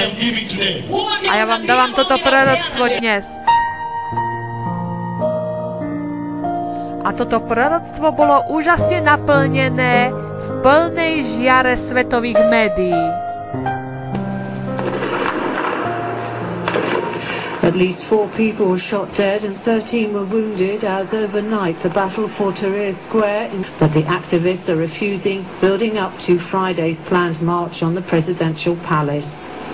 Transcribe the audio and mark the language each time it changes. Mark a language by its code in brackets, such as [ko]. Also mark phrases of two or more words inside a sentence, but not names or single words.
[sk] A ja vám dávam toto proroctvo dnes. A toto proroctvo bolo úžasne naplnené v plnej žiare svetových médií. [en] At least 4 people were shot dead and 13 were wounded as overnight the battle for Tahrir Square. But the activists are refusing, building up to Friday's planned march on the presidential palace.